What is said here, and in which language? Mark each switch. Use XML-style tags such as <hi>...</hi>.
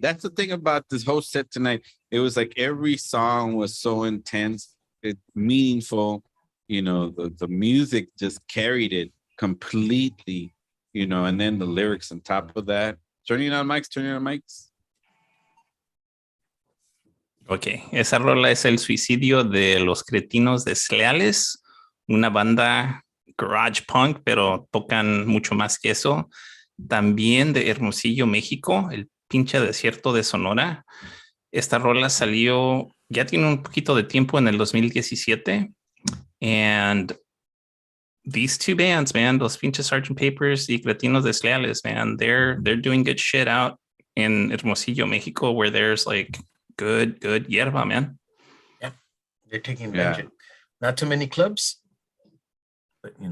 <en>That's the thing about this whole set tonight. It was like every song was so intense, meaningful. The music just carried it completely. And then the lyrics on top of that. Turning on mics.</en> <es>Ok, esa rola es El Suicidio de los Cretinos Desleales, una banda garage punk, pero tocan mucho más que eso. También de Hermosillo, México, el pinche desierto de Sonora. Esta rola salió, ya tiene un poquito de tiempo, en el 2017.</es> <en>And these two bands, man, Los Pinches Sgt. Papers y Cretinos Desleales, man, they're doing good shit out in Hermosillo, Mexico, where there's like good hierba, man. Yeah, they're taking advantage. Not too many clubs, but</en>